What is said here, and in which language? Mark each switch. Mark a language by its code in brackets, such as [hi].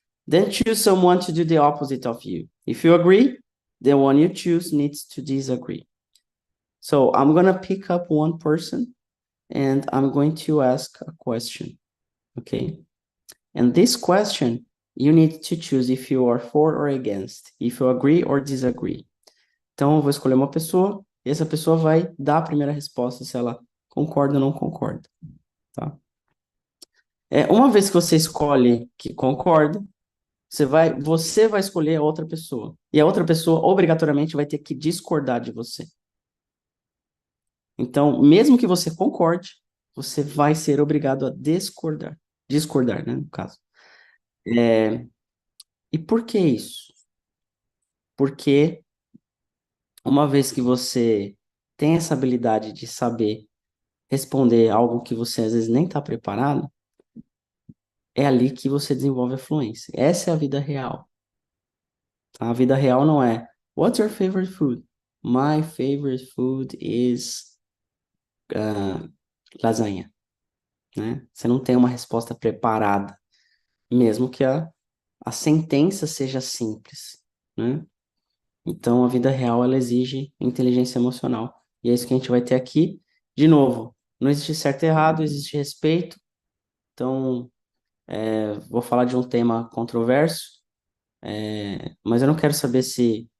[en] Then choose someone to do the opposite of you. If you agree, the one you choose needs to disagree. So I'm gonna pick up one person and I'm going to ask a question, okay? And this question, you need to choose if you are for or against, if you agree or disagree. [pt] Então, eu vou escolher uma pessoa e essa pessoa vai dar a primeira resposta se ela concorda ou não concorda, tá? Uma vez que você escolhe que concorda, você vai escolher a outra pessoa. E a outra pessoa, obrigatoriamente, vai ter que discordar de você. Então, mesmo que você concorde, você vai ser obrigado a discordar. Discordar, né, no caso. E por que isso? Porque uma vez que você tem essa habilidade de saber responder algo que você às vezes nem está preparado, é ali que você desenvolve a fluência. Essa é a vida real. A vida real não é [en] What's your favorite food? My favorite food is lasanha, né? [pt] Você não tem uma resposta preparada, mesmo que a sentença seja simples, né? Então, a vida real, ela exige inteligência emocional. E é isso que a gente vai ter aqui. De novo, não existe certo e errado, existe respeito. Então, vou falar de um tema controverso, mas eu não quero saber se...